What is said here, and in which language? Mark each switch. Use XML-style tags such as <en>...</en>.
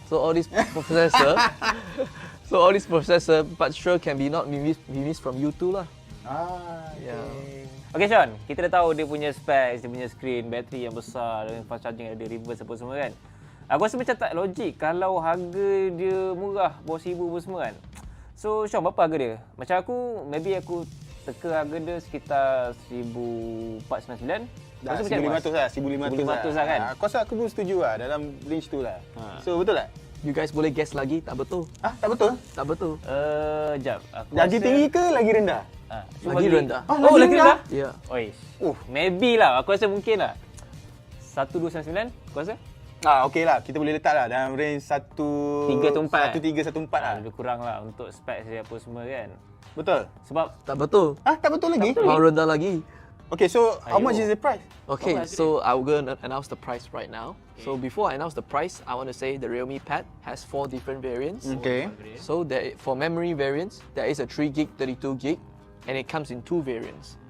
<en>So all this processor, but sure can be not be missed from you too lah.</en> <ms>Okay Sean, kita dah tahu dia punya specs, dia punya skrin, bateri yang besar, dengan fast charging, ada reverse apa semua kan. Aku rasa macam tak logik kalau harga dia murah, bawah RM1,000 apa semua kan. So Sean, berapa harga dia? Macam aku, maybe aku teka harga dia sekitar RM1,499. Dah 1,500 lah, 1,500 lah kan. Aku rasa aku pun setuju lah dalam range tu lah. So betul tak? You guys boleh guess lagi, tak betul? Tak betul? Tak betul. Jap. Lagi tinggi ke lagi rendah? Lagi rendah. Lagi rendah? Ya. Maybe lah. Aku rasa mungkin lah. 1,299, aku rasa. Okey lah. Kita boleh letak lah dalam range 1,314 lah. Lebih kurang lah untuk specs dia apa semua kan. Betul? Sebab tak betul. Tak betul lagi? Mau rendah lagi.</ms> <en>Okay, so how much is the price? Okay, so I'm going to announce the price right now. So before I announce the price, I want to say the Realme Pad has 4 different variants. Okay. So for memory variants, there is a 3GB, 32GB, and it comes in 2 variants.</en>